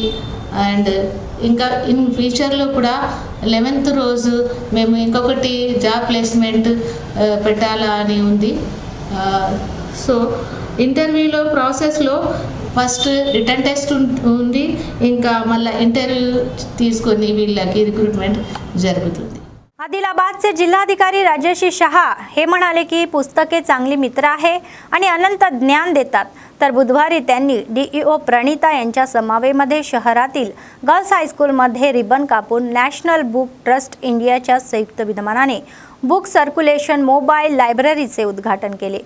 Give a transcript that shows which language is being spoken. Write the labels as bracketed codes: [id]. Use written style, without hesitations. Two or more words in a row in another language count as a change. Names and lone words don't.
[te] అండ్ ఇంకా [en] in future [te] కూడా 11th రోజు మేము ఇంకొకటి [en] job placement [te] పెట్టాలా అని ఉంది. సో ఇంటర్వ్యూలో ప్రాసెస్లో [en] first return test [te] ఉంది, ఇంకా మళ్ళీ ఇంటర్వ్యూ తీసుకొని వీళ్ళకి రిక్రూట్మెంట్ జరుగుతుంది. [mr] आदिलाबादचे जिल्हाधिकारी राजश्री शहा हे म्हणाले की पुस्तके चांगली मित्र आहे आणि अनंत ज्ञान देतात. तर बुधवारी त्यांनी DEO प्रणिता यांच्या समवेमध्ये शहरातील [en] girls high school [mr] रिबन कापून नॅशनल बुक ट्रस्ट इंडियाच्या संयुक्त विद्यमानाने [en] book circulation mobile library [mr] उद्घाटन केले.